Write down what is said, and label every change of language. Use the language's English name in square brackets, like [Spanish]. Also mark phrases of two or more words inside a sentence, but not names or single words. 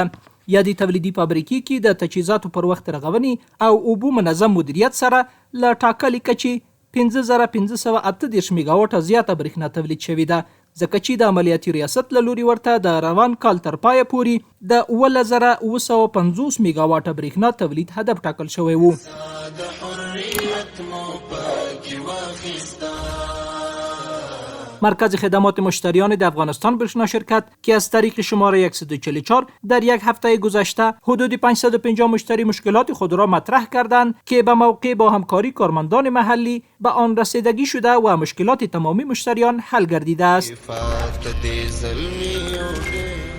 [Pashto] یادې تولیدي فابریکې کې د تجهیزاتو پر وخت رغونې او اوبو منظم مدیریت سره له ټاکلي کچې 5538 میګاواټه زیاته برېښنا تولید شوې ده، ځکه چې د عملیاتي ریاست له لوري ورته د روان کال تر پایه پورې د 11950 میګاواټه برېښنا تولید هدف ټاکل شوی و. [Persian] مرکز خدمات مشتریان د افغانستان برشنا شرکت که از طریق شماره 144 در یک هفته گذشته حدود 550 مشتری مشکلات خود را مطرح کردند که به موقع با همکاری کارمندان محلی به آن رسیدگی شده و مشکلات تمامی مشتریان حل گردیده است.